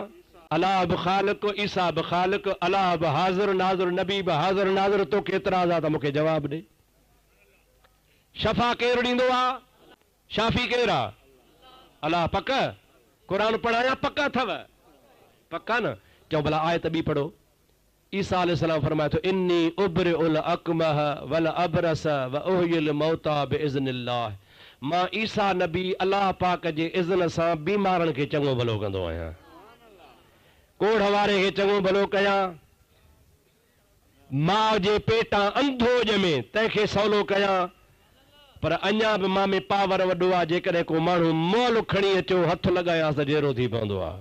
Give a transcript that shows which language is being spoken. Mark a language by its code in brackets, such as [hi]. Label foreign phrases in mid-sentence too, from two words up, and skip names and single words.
[sd] अल्लाह बि ख़ालिक़, ईसा बि ख़ालिक़, अल्लाह बि हाज़िर नाज़िर, नबी बि हाज़िर नाज़िर। तोखे एतिराज़ आहे त मूंखे जवाबु ॾे। शफ़ा केरु ॾींदो आहे? शाफ़ी केरु आहे? अल्लाह। पक? क़ुरान पढ़ायां? पक अथव? पक्का न? चओ भला आयत ॿी पढ़ो। ईसा अलैहिस्सलाम फरमाए थो [ar] إني أبرئ الأكمه والأبرص وأحيي الموتى بإذن الله. [sd] मां ईसा नबी अल्लाह पाक जे इज़्न सां बीमारनि खे चङो भलो कंदो आहियां, कोढ़ वारे खे चङो भलो कयां, माउ जे पेटां अंधो ॼमे तंहिंखे सवलो कयां। पर अञा बि मां में पावर वॾो आहे। जेकॾहिं को माण्हू मोल खणी अचो हथु लॻायांसि त जहिड़ो थी पवंदो आहे।